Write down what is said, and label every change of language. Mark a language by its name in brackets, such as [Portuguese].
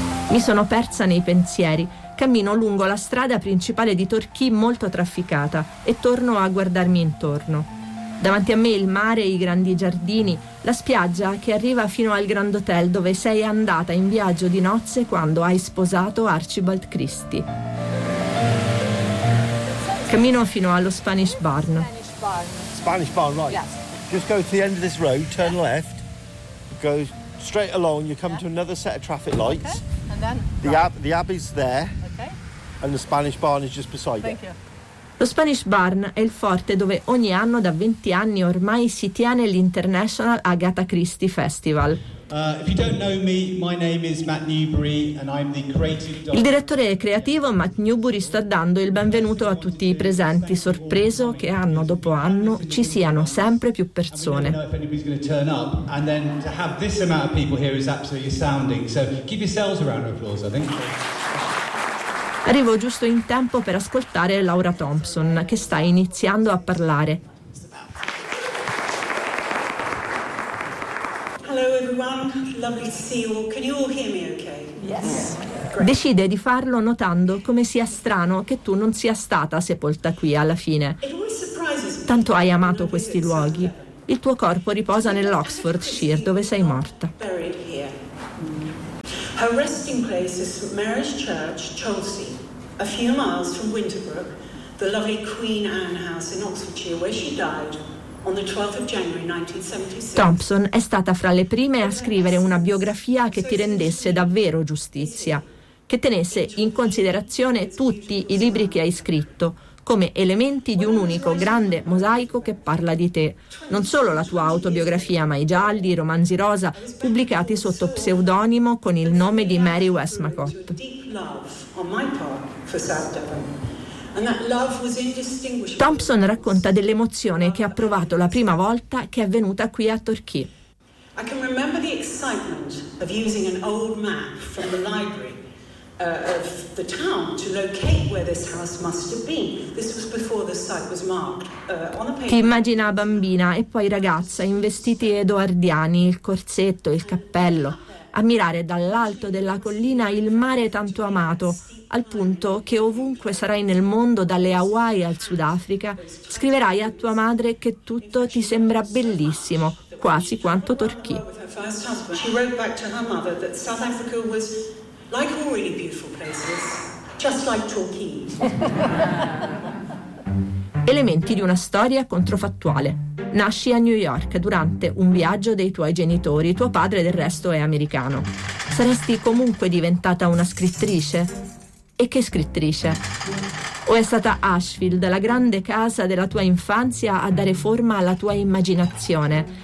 [Italian] Mi sono persa nei pensieri. Cammino lungo la strada principale di Torquay molto trafficata e torno a guardarmi intorno. Davanti a me il mare, i grandi giardini, la spiaggia che arriva fino al Grand Hotel dove sei andata in viaggio di nozze quando hai sposato Archibald Christie. Cammino fino allo Spanish Barn. [English] Spanish Barn, right. Just go to the end of this road, turn left, go straight along, you come to another set of traffic lights. Okay. And then? The Abbey is there. Okay. And the Spanish Barn is just beside Thank it. You. [Italian] Lo Spanish Barn è il forte dove ogni anno da 20 anni ormai si tiene l'International Agatha Christie Festival. [English] If you don't know me, my name is Matt Newbury and I'm the creative director. [Italian] Il direttore creativo Matt Newbury sta dando il benvenuto a tutti i presenti, sorpreso che anno dopo anno ci siano sempre più persone. [English] And then to have this amount of people here is absolutely astounding. So give yourselves a round of applause, I think. [Italian] Arrivo giusto in tempo per ascoltare Laura Thompson, che sta iniziando a parlare. [English] Hello everyone, lovely to see you all. Can you all hear me okay? Yes. [Italian] Decide di farlo notando come sia strano che tu non sia stata sepolta qui alla fine. Tanto hai amato questi luoghi. Il tuo corpo riposa nell'Oxfordshire, dove sei morta. [English] Her resting place is St. Mary's Church, Cholsey, a few miles from Winterbrook, the lovely Queen Anne House in Oxfordshire, where she died on the 12th of January 1976. [Italian] Thompson è stata fra le prime a scrivere una biografia che ti rendesse davvero giustizia, che tenesse in considerazione tutti i libri che hai scritto, come elementi di un unico grande mosaico che parla di te. Non solo la tua autobiografia, ma i gialli, i romanzi rosa, pubblicati sotto pseudonimo con il nome di Mary Westmacott. Thompson racconta dell'emozione che ha provato la prima volta che è venuta qui a Torquay. [English] I can remember the excitement of using an old map from the library of the town to locate where this house must have been. This was before the site was marked on the paper. [Italian] Ti immagina bambina e poi ragazza in vestiti edoardiani, il corsetto, il cappello, ammirare dall'alto della collina il mare tanto amato, al punto che ovunque sarai nel mondo, dalle Hawaii al Sudafrica, scriverai a tua madre che tutto ti sembra bellissimo, quasi quanto Torquay. [English] She wrote back to her mother that South Africa was like all really beautiful places, just like Torquay. [Italian] Elementi di una storia controfattuale. Nasci a New York durante un viaggio dei tuoi genitori, tuo padre del resto è americano. Saresti comunque diventata una scrittrice? E che scrittrice? O è stata Ashfield, la grande casa della tua infanzia, a dare forma alla tua immaginazione?